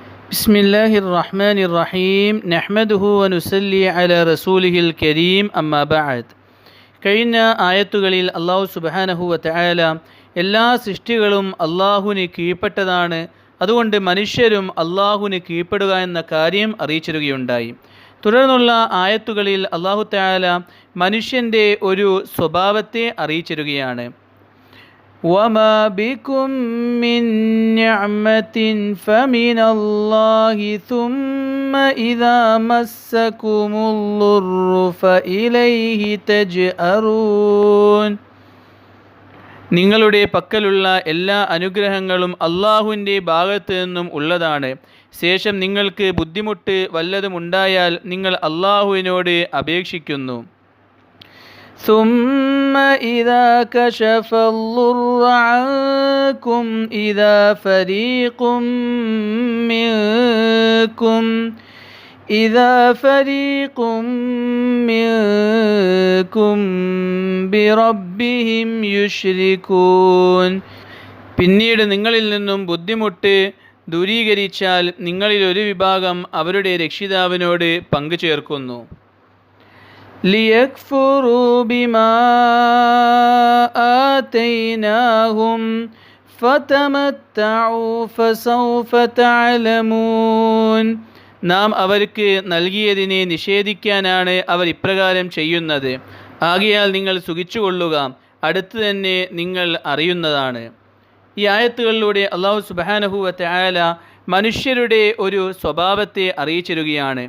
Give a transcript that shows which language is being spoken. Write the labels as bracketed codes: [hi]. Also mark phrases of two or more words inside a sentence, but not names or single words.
[ar] بسم الله الرحمن الرحيم نحمده ونصلي على رسوله الكريم أما بعد. [ml] കഴിഞ്ഞ ആയത്തുകളിൽ [ar] الله سبحانه وتعالى [ml] എല്ലാ സൃഷ്ടികളും അല്ലാഹുവിന് കീഴ്പ്പെട്ടതാണ്, അതുകൊണ്ട് മനുഷ്യരും അല്ലാഹുവിന് കീഴ്പ്പെടുക എന്ന കാര്യം അറിയിച്ചിരുകയുണ്ടായി. തുടർന്നുള്ള ആയത്തുകളിൽ [ar] الله تعالى [ml] മനുഷ്യൻ്റെ ഒരു സ്വഭാവത്തെ അറിയിച്ചിരുകയാണ്. [ar] وَمَا بِكُم مِّن نِّعْمَةٍ فَمِنَ اللَّهِ ثُمَّ إِذَا مَسَّكُمُ الضُّرُّ فَإِلَيْهِ تَجْأَرُونَ. [ml] നിങ്ങളുടെ പക്കലുള്ള എല്ലാ അനുഗ്രഹങ്ങളും അല്ലാഹുവിൻ്റെ ഭാഗത്തു നിന്നും ഉള്ളതാണ്. ശേഷം നിങ്ങൾക്ക് ബുദ്ധിമുട്ട് വല്ലതും ഉണ്ടായാൽ നിങ്ങൾ അല്ലാഹുവിനോട് അപേക്ഷിക്കുന്നു. [ar] ثم إذا كشف الضر عنكم إذا فريق منكم بربهم يشركون. [ml] പിന്നീട് നിങ്ങളിൽ നിന്നും ബുദ്ധിമുട്ട് ദൂരീകരിച്ചാൽ നിങ്ങളിൽ ഒരു വിഭാഗം അവരുടെ രക്ഷിതാവിനോട് പങ്കുചേർക്കുന്നു. [ar] لِيَكْفُرُوا بِمَا آتَيْنَاهُمْ فَتَمَتَّعُوا فَسَوْفَ تَعْلَمُونَ. [ml] നാം അവർക്ക് നൽകിയതിനെ നിഷേധിക്കാനാണ് അവർ ഇപ്രകാരം ചെയ്യുന്നത്. ആകയാൽ നിങ്ങൾ സുഖിച്ചുകൊള്ളുക, അടുത്ത് തന്നെ നിങ്ങൾ അറിയുന്നതാണ്. ഈ ആയത്തുകളിലൂടെ [ar] الله سبحانه وتعالى [ml] മനുഷ്യരുടെ ഒരു സ്വഭാവത്തെ അറിയിച്ചിരുകയാണ്.